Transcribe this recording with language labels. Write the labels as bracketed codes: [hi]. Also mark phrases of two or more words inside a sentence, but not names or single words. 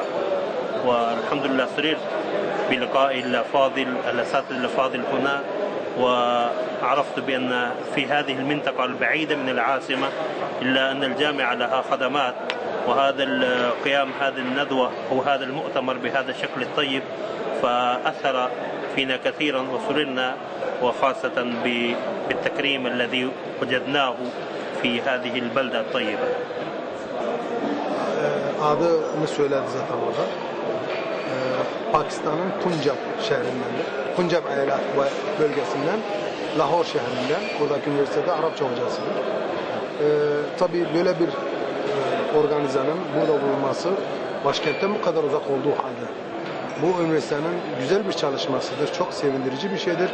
[ar] والحمد لله سررت بلقاء الأساتذة الأفاضل هنا، وعرفت بأن في هذه المنطقة البعيدة من العاصمة إلا أن الجامعة لها خدمات، وهذا القيام هذه الندوة أو هذا المؤتمر بهذا الشكل الطيب فأثر فينا كثيرا وسررنا، وخاصة بالتكريم الذي وجدناه في هذه البلدة الطيبة. [tr] Adını söyledi zaten orada. Pakistan'ın Punjab şehrindendir. Punjab eyalet bölgesinden, Lahor şehrinden, buradaki üniversitede Arapça hocasıdır. Tabii böyle bir organizanın burada bulunması başkentten bu kadar uzak olduğu halde bu üniversitenin güzel bir çalışmasıdır, çok sevindirici bir şeydir.